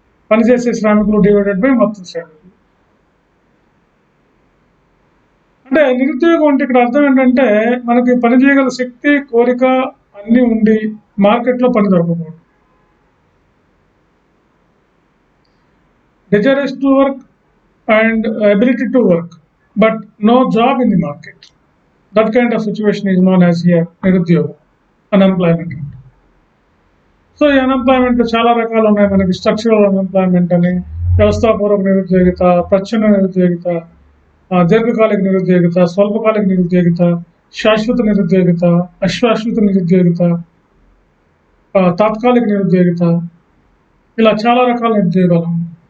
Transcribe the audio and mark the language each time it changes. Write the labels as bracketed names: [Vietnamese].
[Telugu] పనిచేసే శ్రామికులు [English] divided by [Telugu] మొత్తం శ్రామికులు. అంటే నిరుద్యోగం అంటే ఇక్కడ అర్థం ఏంటంటే మనకి పని చేయగల శక్తి, కోరిక అన్నీ ఉండి మార్కెట్లో పని దొరకకూడదు. [English] Desire to work and ability to work, but no job in the market. That kind of situation is known as here నిరుద్యోగం, unemployment. [Telugu] సో ఈ అన్ఎంప్లాయ్మెంట్ చాలా రకాలు ఉన్నాయి. మనకి స్ట్రక్చరల్ అన్ఎంప్లాయ్మెంట్ అని, వ్యవస్థాపూర్వక నిరుద్యోగిత, ప్రచ్ఛన్న నిరుద్యోగిత, దీర్ఘకాలిక నిరుద్యోగిత, స్వల్పకాలిక నిరుద్యోగిత, శాశ్వత నిరుద్యోగిత, అశాశ్వత నిరుద్యోగిత, తాత్కాలిక నిరుద్యోగిత, ఇలా చాలా రకాల నిరుద్యోగాలు ఉన్నాయి.